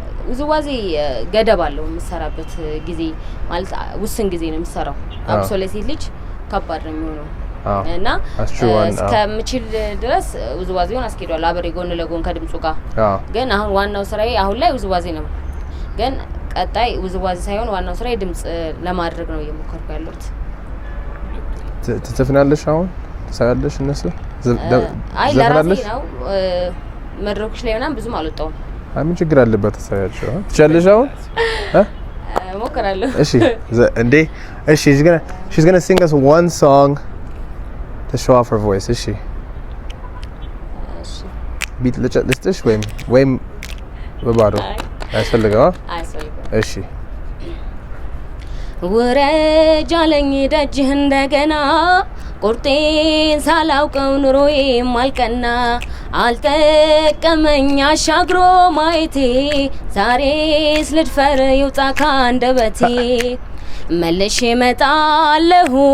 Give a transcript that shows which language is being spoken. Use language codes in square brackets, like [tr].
[am] ውዝዋዜ ገደብ አለው የምሰራበት ጊዜ ማለት ውስን ጊዜ ነው የምሰራው አብሶ ለሴት ልጅ ከባድ ነው የሚሆነው እና እስከምችል ድረስ ውዝዋዜውን አስኬዷል አብሬ ጎን ለጎን ከድምጹ ጋር ግን አሁን ዋናው ስራዬ አሁን ላይ ውዝዋዜ ነው ግን ቀጣይ ውዝዋዜ ሳይሆን ዋናው ስራዬ ድምጽ ለማድረግ ነው እየሞከርኩ ያለሁት ትዘፍናለሽ አሁን ትሰራለሽ እነሱ አይ ለራሴ ነው መድረኮች ላይ ምናምን ብዙም አልወጣሁም ምን ችግር አለበት ተሰያቸው ትቻለሽ አሁን ሞክራለሁ እሺ እንዴ እሺ [en] she's going to sing us one song to show off her voice [am] እሺ ቢት ልስጥሽ ወይም በባዶ አይፈልገው እሺ ወረጃለኝ ደጅህ እንደገና ቁርጤን ሳላውቀው ኑሮዬ ማልቀና አልጠቀመኝ አሻግሮ ማየቴ ዛሬስ ልድፈር ይውጣ ካንደበቴ መልሼ እመጣለሁ